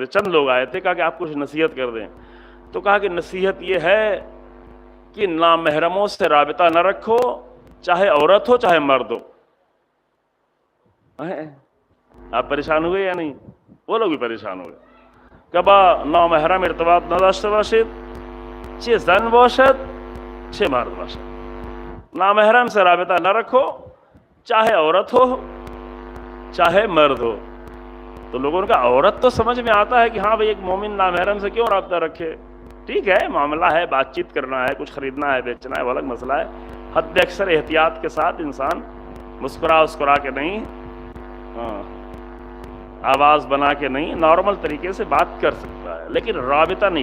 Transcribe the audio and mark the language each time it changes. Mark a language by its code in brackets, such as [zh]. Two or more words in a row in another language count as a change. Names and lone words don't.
[ur] چند لوگ آئے تھے، کہا کہ آپ کچھ نصیحت کر دیں. تو کہا کہ نصیحت یہ ہے کہ نامحرموں سے رابطہ نہ رکھو، چاہے عورت ہو چاہے مرد ہو. آپ پریشان ہوئے یا نہیں؟ وہ لوگ بھی پریشان ہوئے. [fa] کبا نامحرم ارتباط نہ داشته باشید، چه زن باشد چه مرد باشد. [ur] نامحرم سے رابطہ نہ رکھو، چاہے عورت ہو چاہے مرد ہو. تو لوگوں کا عورت تو سمجھ میں آتا ہے کہ ہاں بھئی ایک مومن نامحرم سے کیوں رابطہ رکھے، ٹھیک ہے معاملہ ہے، بات چیت کرنا ہے، کچھ خریدنا ہے بیچنا ہے، وہ الگ مسئلہ ہے. حد اکثر احتیاط کے ساتھ انسان مسکرا کے نہیں، آواز بنا کے نہیں، نارمل طریقے سے بات کر سکتا ہے، لیکن رابطہ نہیں.